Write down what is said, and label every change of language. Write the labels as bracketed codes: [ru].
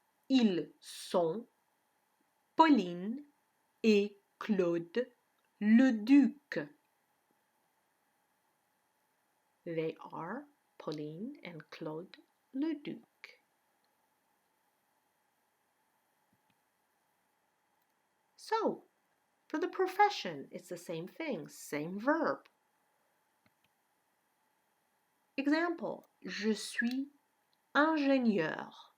[fr] Ils sont Pauline et Claude Leduc. [en] They are Pauline and Claude Leduc. So, for the profession, it's the same thing, same verb. [fr] Example, je suis ingénieur.